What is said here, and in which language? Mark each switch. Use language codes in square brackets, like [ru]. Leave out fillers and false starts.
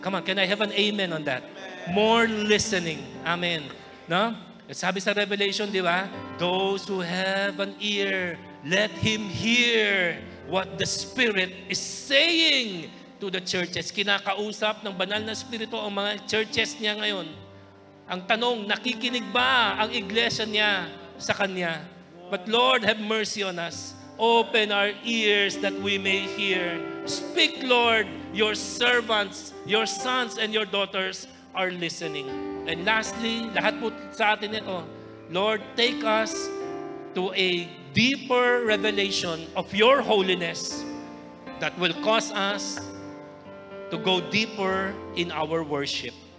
[en] Come on, can I have an amen on that? More listening. Amen. No? [tl] Sabi sa Revelation, di ba? [en] Those who have an ear, let him hear what the Spirit is saying to the churches. [tl] Kinakausap ng banal na Espiritu ang mga churches niya ngayon. Ang tanong, nakikinig ba ang iglesia niya sa Kanya? [en] But Lord, have mercy on us. Open our ears that we may hear. Speak, Lord, your servants, your sons and your daughters are listening. And lastly, [tl] lahat po sa atin ito, [en] Lord, take us to a deeper revelation of your holiness that will cause us to go deeper in our worship.